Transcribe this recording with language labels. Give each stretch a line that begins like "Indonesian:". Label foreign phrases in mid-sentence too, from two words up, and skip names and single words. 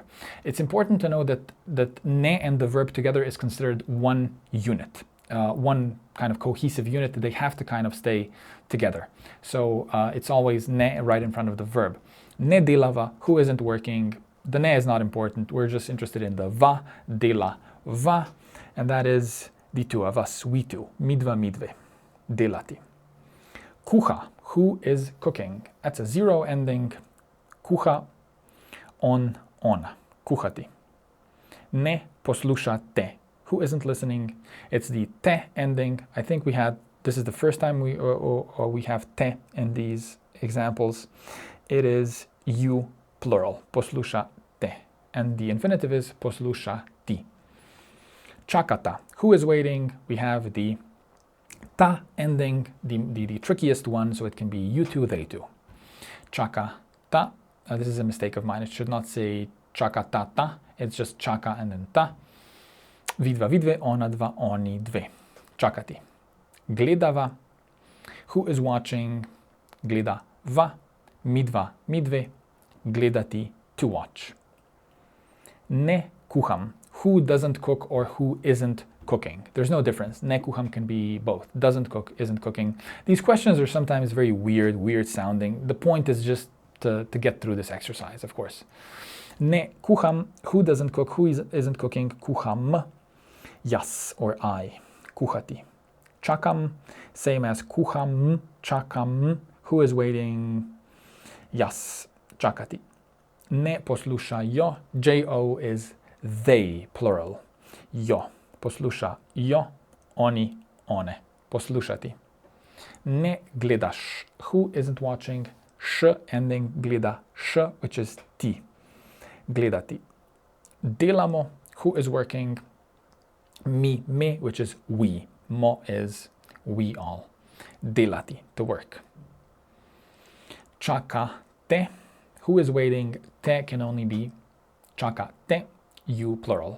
English: It's important to know that ne and the verb together is considered one unit, one kind of cohesive unit. They have to kind of stay together. So it's always ne right in front of the verb.
Slovenian: Ne delava,
English: who isn't working. The ne is not important. We're just interested in the va, dela, va, and that is the two of us, we two,
Slovenian: midva, midve, delati. Kuha,
English: who is cooking? That's a 0 ending.
Slovenian: Kuha, on, ona, kuhati. Ne poslušate.
English: Who isn't listening? It's the te ending. I think this is the first time we have te in these examples. It is you, plural, poslušate. And the infinitive is poslušati.
Slovenian: Čakata.
English: Who is waiting? We have the ta ending, the trickiest one, so it can be you two, they two.
Slovenian: Čakata.
English: This is a mistake of mine. It should not say čakatata. It's just čaka and then ta.
Slovenian: Vidva, vidve, ona dva, oni dve. Čakati. Gledava.
English: Who is watching?
Slovenian: Gledava. Midva, midve. Gledati,
English: to watch.
Slovenian: Ne kuham.
English: Who doesn't cook or who isn't cooking? There's no difference.
Slovenian: Ne kuham
English: can be both. Doesn't cook, isn't cooking. These questions are sometimes very weird sounding. The point is just to get through this exercise, of course.
Slovenian: Ne kuham.
English: Who doesn't cook, who isn't cooking?
Slovenian: Kuham. Jas
English: or I.
Slovenian: Kuhati. Čakam.
English: Same as
Slovenian: kuham. Čakam.
English: Who is waiting? Jas.
Slovenian: Čakati. Ne poslušajo.
English: Jo is they, plural.
Slovenian: Jo. Poslušajo. Oni, one. Poslušati. Ne gledaš.
English: Who isn't watching? Š ending, gledaš, which is ti.
Slovenian: Gledati. Delamo.
English: Who is working?
Slovenian: Mi, me,
English: which is we. Mo is we all. delati, to work. Čakate, who is waiting? Te can only be čakate, you plural.